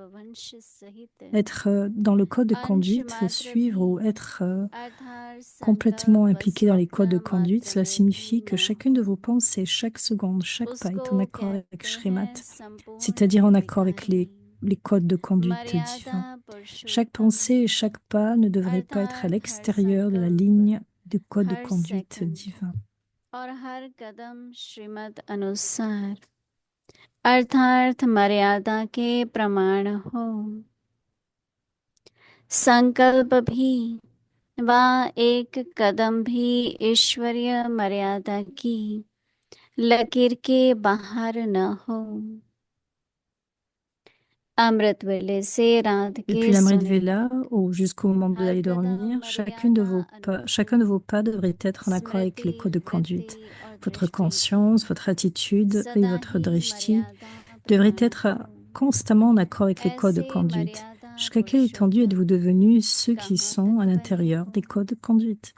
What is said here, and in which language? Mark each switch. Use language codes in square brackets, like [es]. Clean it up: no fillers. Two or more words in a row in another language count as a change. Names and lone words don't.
[fr] Être dans le code de conduite, suivre ou être complètement impliqué dans les codes de conduite, cela signifie que chacune de vos pensées, chaque seconde, chaque pas est en accord avec Shrimat, c'est-à-dire en accord avec les codes de conduite divins. Chaque pensée et chaque pas ne devrait pas être à l'extérieur de la ligne du code de conduite divin. [hi] और हर कदम श्रीमत अनुसार अर्थार्थ मर्यादा के प्रमाण हो। संकल्प भी व एक कदम भी ईश्वरीय मर्यादा की लकीर के बाहर न हो। अमृत वेले से रात के [fr] Depuis l'Amrit [hi] सोने [fr] Vela jusqu'au moment d'aller dormir, chacun de vos pas devrait être en accord avec les codes de conduite. Votre conscience, votre attitude et votre drishti devraient être constamment en accord avec les codes de conduite. Jusqu'à quelle étendue êtes-vous devenus ceux qui sont à l'intérieur des codes de conduite?